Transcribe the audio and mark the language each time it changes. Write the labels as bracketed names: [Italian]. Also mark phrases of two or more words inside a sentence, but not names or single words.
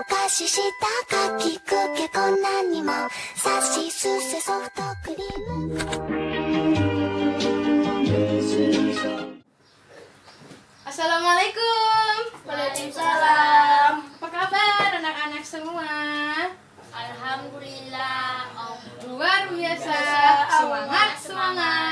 [Japanese] ししたかきくけこんなにもさしすせソフトクリーム。 [Arabic] السلام عليكم. وعليكم السلام. [Indonesian] Apa kabar anak-anak semua? [Arabic] الحمد لله. [Indonesian] Luar biasa. Semangat.